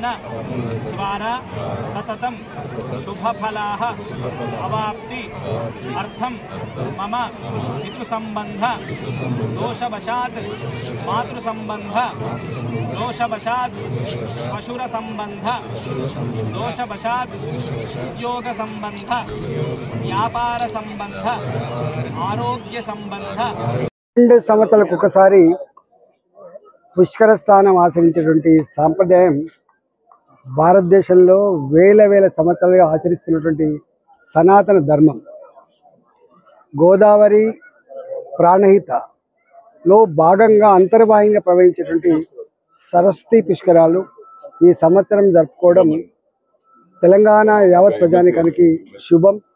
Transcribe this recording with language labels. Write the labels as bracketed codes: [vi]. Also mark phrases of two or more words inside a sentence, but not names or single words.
[sa] द्वारा सततं शुभफलाः अवाप्ति अर्थं मम पितृसंबंध दोषवशात् मातृसंबंध दोषवशात् श्वशुर संबंध दोषवशात् उद्योग संबंध व्यापार संबंध आरोग्य संबंध [te] 2 సంవత్సరాలకు ఒకసారి పుష్కర స్నానం ఆచరించేటువంటి సాంప్రదాయం భారతదేశంలో వేల సంవత్సరాలుగా ఆచరిస్తున్నటువంటి సనాతన ధర్మం. గోదావరి ప్రాణహితలో భాగంగా అంతర్వాహికంగా ప్రవహించేటువంటి సరస్వతి పుష్కరాలు ఈ సంవత్సరం జరుపుకోవడం తెలంగాణ యావత్ ప్రజానికానికి శుభం.